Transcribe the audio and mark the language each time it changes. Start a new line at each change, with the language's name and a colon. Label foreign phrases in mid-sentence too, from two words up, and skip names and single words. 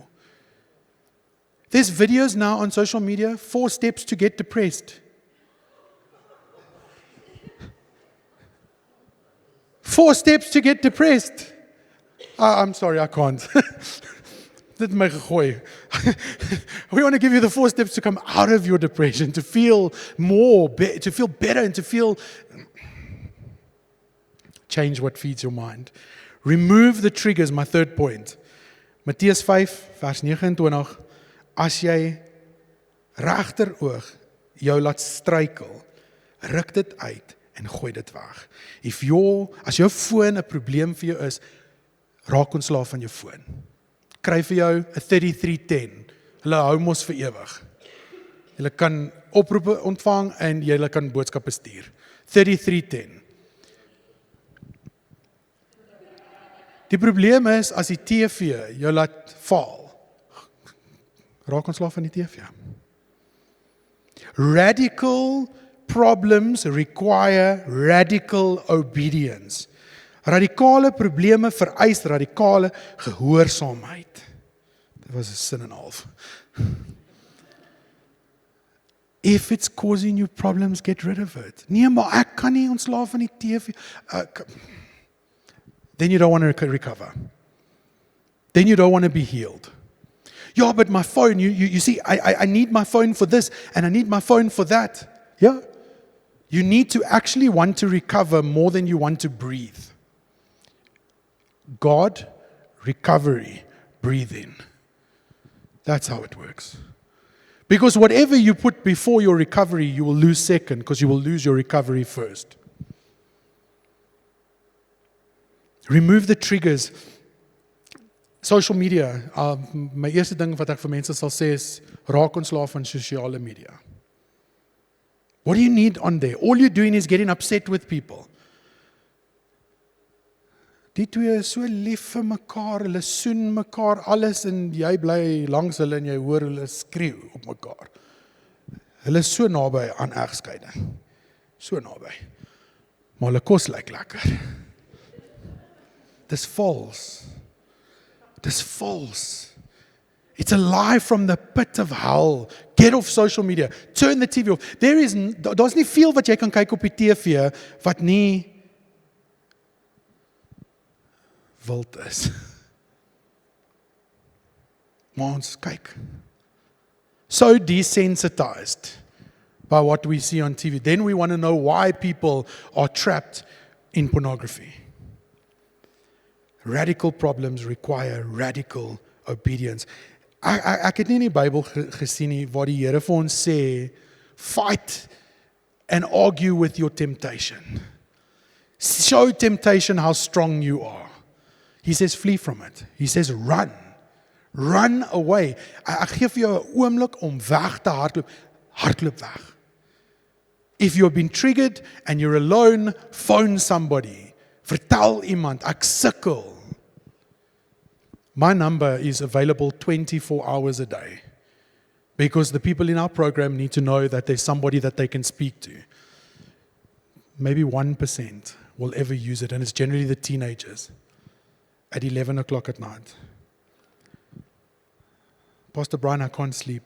English: There's videos now on social media, 4 steps to get depressed. 4 steps to get depressed. I'm sorry, I can't.
Afrikaans: Dit my gegooi.
English: We want to give you the 4 steps to come out of your depression, to feel more, to feel better, and to feel. Change what feeds your mind. Remove the triggers, my third point.
Afrikaans: Matteus 5, vers 29. As jy regteroog jou laat struikel, ruk dit uit en gooi dit weg. As jou foon 'n probleem vir jou is, raak ontslaaf van jou foon. Kry vir jou 'n 3310. Hulle hou mos vir ewig. Jy kan oproepe ontvang en jy kan boodskappe stuur. 3310. Die probleem is as die TV jou laat val. Raak ontslaaf van die TV.
English: Radical problems require radical obedience.
Afrikaans: Radikale probleme vereis radikale gehoorsaamheid. Dit was 'n sin en 'n half.
English: If it's causing you problems, get rid of it.
Afrikaans: Nee, maar ek kan nie ontslaaf van die TV.
English: Then you don't want to recover. Then you don't want to be healed. Yeah, but my phone, you see, I need my phone for this and I need my phone for that. Yeah. You need to actually want to recover more than you want to breathe. God, recovery, breathe in. That's how it works. Because whatever you put before your recovery, you will lose second, because you will lose your recovery first. Remove the triggers. Social media,
Afrikaans: my eerste ding wat ek vir mense sal sê is, raak ontslaaf van sosiale media.
English: What do you need on there? All you're doing is getting upset with people.
Afrikaans: Die twee is so lief vir mekaar, hulle soen mekaar, alles, en jy bly langs hulle en jy hoor hulle skreeu op mekaar. Hulle is so naby aan egskeiding. So naby. Maar hulle kos lyk lekker. Dis false. Dis false.
English: It's a lie from the pit of hell. Get off social media. Turn the TV off.
Afrikaans: Daar's nie veel wat jy kan kyk op die TV wat nie wild is. Maar ons kyk.
English: So desensitized by what we see on TV. Then we want to know why people are trapped in pornography. Radical problems require radical obedience.
Afrikaans: Ek het nie in die Bybel gesien nie waar die Here vir ons sê,
English: fight and argue with your temptation. Show temptation how strong you are. He says flee from it. He says run. Run away.
Afrikaans: Ek gee vir jou 'n oomblik om weg te hardloop. Hardloop weg.
English: If you've been triggered and you're alone, phone somebody.
Afrikaans: Vertel iemand, ek sukkel.
English: My number is available 24 hours a day because the people in our program need to know that there's somebody that they can speak to. Maybe 1% will ever use it, and it's generally the teenagers at 11 o'clock at night. Pastor Brian, I can't sleep.